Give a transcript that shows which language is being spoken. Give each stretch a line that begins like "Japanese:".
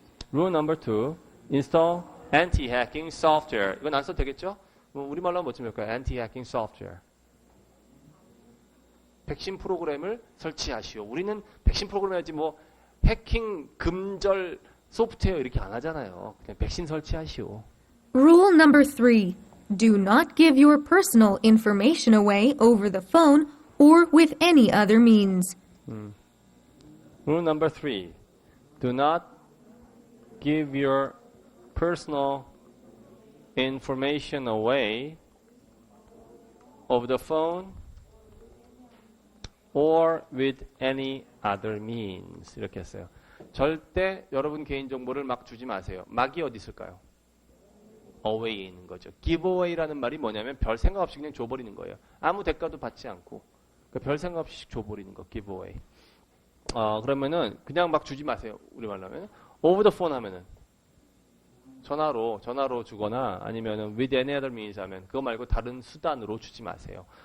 English: Rule number 2. Install anti-hacking software.
Korean: 이건 안 써도 되겠죠? 우리말로 하면 뭐쯤 될까요?
English: anti-hacking software.
Korean: 백신 프로그램을 설치하시오. 우리는 백신 프로그램 해야지 뭐 해킹 금절 소프트웨어 이렇게 안 하잖아요. 그냥 백신 설치하시오.
English: Rule number 3. Do not give your personal information away over the phone or with any other means. Rule number 3. Do not give your personal information away over the phone or with any other means.
Korean: 이렇게 했어요. 절대 여러분 개인정보를 막 주지 마세요. 막이 어디 있을까요? away에 있는 거죠. giveaway라는 말이 뭐냐면 별 생각 없이 그냥 줘버리는 거예요. 아무 대가도 받지 않고 별 생각 없이 줘버리는 거, giveaway. 그러면은 그냥 막 주지 마세요. 우리말로 하면
English: over the phone
Korean: 하면은 전화로 주거나 아니면은
English: with any other means
Korean: 하면 그거 말고 다른 수단으로 주지 마세요.